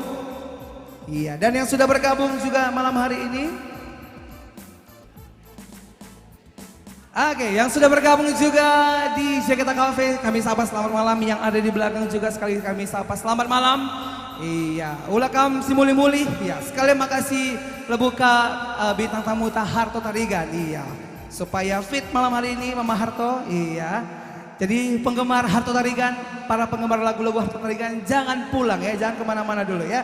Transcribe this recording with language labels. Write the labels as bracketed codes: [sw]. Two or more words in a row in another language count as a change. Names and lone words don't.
[id] Iya, dan yang sudah bergabung juga malam hari ini. Oke, yang sudah bergabung juga di Jakarta Cafe, kami sapa selamat malam. Yang ada di belakang juga sekali kami sapa selamat malam. Iya, [btx] ulakam si muli-muli. [id] Iya, sekalian makasih lebuka bintang tamu Harto Tarigan. Iya, supaya fit malam hari ini Mama Harto. Iya. Jadi penggemar Harto Tarigan, para penggemar lagu-lagu Harto Tarigan, jangan pulang ya, jangan kemana-mana dulu ya.